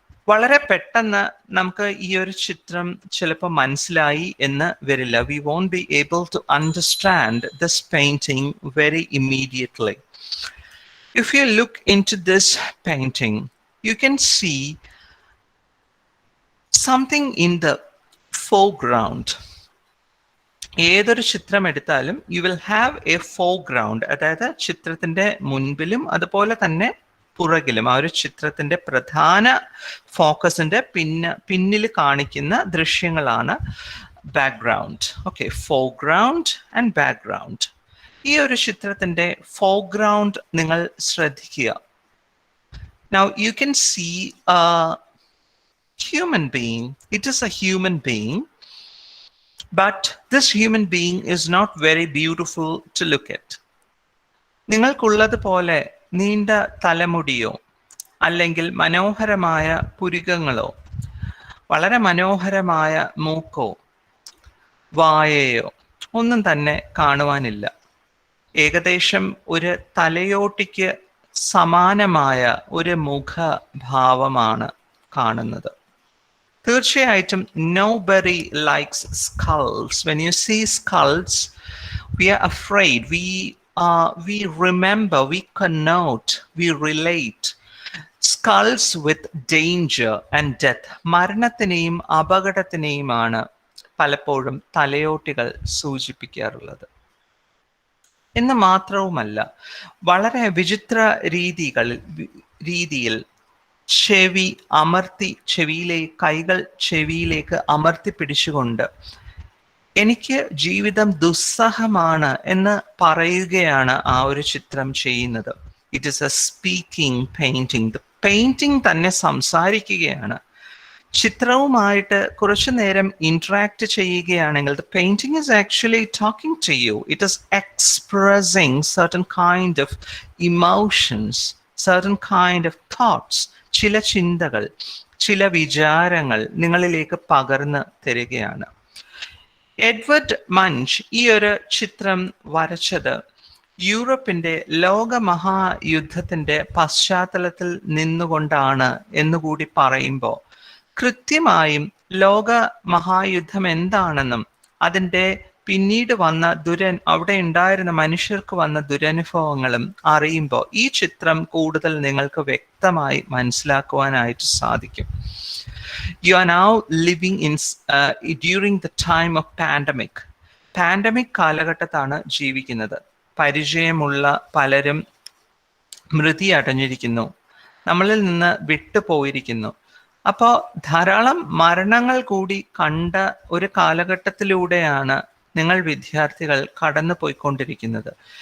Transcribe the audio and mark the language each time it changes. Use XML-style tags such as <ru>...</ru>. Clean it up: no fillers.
<ml>വളരെ പെട്ടെന്ന് നമുക്ക് ഈ ഒരു ചിത്രം ചിലപ്പോൾ മനസ്സിലായി എന്ന് വരില്ല.</ml> <en>We won't be able to understand this painting very immediately. If you look into this painting, you can see something in the foreground.</en> <ml>ഏതൊരു ചിത്രം എടുത്താലും</ml> <en>you will have a foreground,</en> <ml>അതായത് ചിത്രത്തിന്റെ മുൻപിലും അതുപോലെ തന്നെ പുറകിലും ആ ഒരു ചിത്രത്തിന്റെ പ്രധാന ഫോക്കസിന്റെ പിന്നിൽ കാണിക്കുന്ന ദൃശ്യങ്ങളാണ് background. Okay,</ml> <en>Foreground and background.</en> <ml>ഈ ഒരു ചിത്രത്തിന്റെ ഫോർഗ്രൗണ്ട് നിങ്ങൾ ശ്രദ്ധിക്കുക.</ml> <en>Now you can see a human being. It is a human being, but this human being is not very beautiful to look at.</en> <ml>നിങ്ങൾക്കുള്ളത് പോലെ നീണ്ട തലമുടിയോ അല്ലെങ്കിൽ മനോഹരമായ പുരികങ്ങളോ വളരെ മനോഹരമായ മൂക്കോ വായയോ ഒന്നും തന്നെ കാണുവാനില്ല. ഏകദേശം ഒരു തലയോട്ടിക്ക് സമാനമായ ഒരു മുഖഭാവമാണ് കാണുന്നത്. തീർച്ചയായിട്ടും</ml> <en>nobody likes skulls. When you see skulls, we are afraid. We remember, we connote, we relate skulls with danger and death.</en> <ml>മരണത്തിനെയും അപകടത്തിനെയുമാണ് പലപ്പോഴും തലയോട്ടികൾ സൂചിപ്പിക്കാറുള്ളത്. എന്ന് മാത്രവുമല്ല, വളരെ വിചിത്ര രീതിയിൽ ചെവി അമർത്തി, കൈകൾ ചെവിയിലേക്ക് അമർത്തി പിടിച്ചുകൊണ്ട് എനിക്ക് ജീവിതം ദുസ്സഹമാണ് എന്ന് പറയുകയാണ് ആ ഒരു ചിത്രം ചെയ്യുന്നത്.</ml> <en>It is a speaking painting. The painting</en> <ml>തന്നെ സംസാരിക്കുകയാണ്. ചിത്രവുമായിട്ട് കുറച്ചു നേരം ഇന്ററാക്ട് ചെയ്യുകയാണെങ്കിൽ</ml> <en>the painting is actually talking to you. It is expressing certain kind of emotions, certain kind of thoughts.</en> <ml>ചില ചിന്തകൾ, ചില വിചാരങ്ങൾ നിങ്ങളിലേക്ക് പകർന്നു തരികയാണ്. എഡ്വേർഡ് മഞ്ച് ഈ ഒരു ചിത്രം വരച്ചത് യൂറോപ്പിന്റെ ലോകമഹായുദ്ധത്തിന്റെ പശ്ചാത്തലത്തിൽ നിന്നുകൊണ്ടാണ് എന്നുകൂടി പറയുമ്പോൾ കൃത്യമായും ലോക മഹായുദ്ധം എന്താണെന്നും അതിൻ്റെ പിന്നീട് വന്ന അവിടെ ഉണ്ടായിരുന്ന മനുഷ്യർക്ക് വന്ന ദുരനുഭവങ്ങളും അറിയുമ്പോൾ ഈ ചിത്രം കൂടുതൽ നിങ്ങൾക്ക് വ്യക്തമായി മനസ്സിലാക്കുവാനായിട്ട് സാധിക്കും.</ml> <en>You are now living in during the time of pandemic.</en> <ml>Pandemic കാലഘട്ടത്താണ് ജീവിക്കുന്നത്. പരിചയമുള്ള പലരും മൃതി അടഞ്ഞിരിക്കുന്നു. നമ്മളിൽ നിന്ന് വിട്ടുപോയിരിക്കുന്നു. അപ്പോൾ ധാരാളം മരണങ്ങൾ കൂടി കണ്ട ഒരു കാലഘട്ടത്തിലൂടെയാണ് നിങ്ങൾ വിദ്യാർത്ഥികൾ കടന്നു പോയിക്കൊണ്ടിരിക്കുന്നത്.</ml>